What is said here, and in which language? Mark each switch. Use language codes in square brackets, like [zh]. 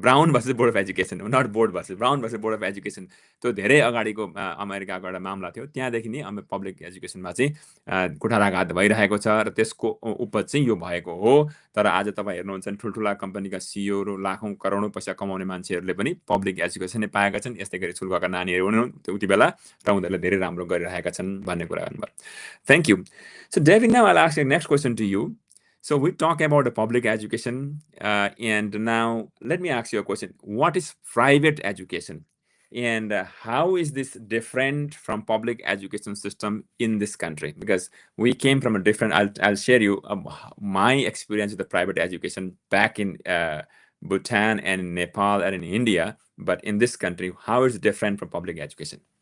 [en] Brown versus Board of Education, not board versus Brown versus Board of Education. [ne] त्यो धेरै अगाडिको अमेरिकाको एउटा मामला थियो। त्यहाँदेखि नि पब्लिक एजुकेसनमा चाहिँ कुठाराघात भइरहेको छ र त्यसको उपज चाहिँ यो भएको हो। तर आज तपाईँ हेर्नुहुन्छ ठुल्ठुला कम्पनीका सिइओहरू लाखौँ करोडौँ पैसा कमाउने मान्छेहरूले पनि पब्लिक एजुकेसनै पाएका छन्। यस्तै गरी स्कुल गएका नानीहरू हुनु उति बेला र उनीहरूले धेरै राम्रो गरिरहेका छन् भन्ने कुरा गर्नुभयो। [en] Thank you. So David, now I'll ask you next question to you. So we talk about the public education, and now let me ask you a question. What is private education, and how is this different from public education system in this country? Because we came from a different, I'll share you my experience with the private education back in Bhutan and in Nepal and in India, but in this country, how is it different from public education?